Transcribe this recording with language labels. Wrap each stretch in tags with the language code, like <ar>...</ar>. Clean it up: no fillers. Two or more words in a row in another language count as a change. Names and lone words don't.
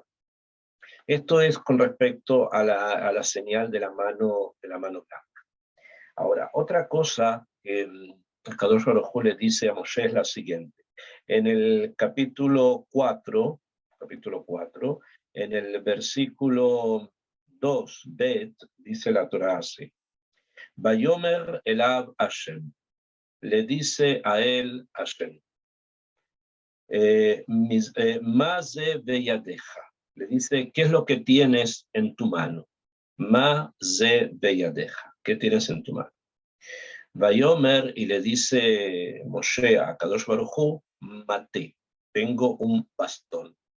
<es>Esto es con respecto a la señal de la mano blanca. Ahora, otra cosa que el</es> <he>קדוש ברוך הוא</he> <es>le dice a Moshe es la siguiente. En el capítulo 4, en el versículo 2, Bet, dice la Torá así.</es> <he>ויאמר אליו השם.</he> <es>Le dice a él Hashem.</es> <he>מה זה בידך.</he> <es>Le dice, ¿qué es lo que tienes en tu mano?</es> <he>מה זה בידך.</he> <es>¿Qué tienes en tu mano? Vayomer, y le dice Moshe a</es> <he>קדוש ברוך הוא,</he> <es>mate, tengo un bastón.</es>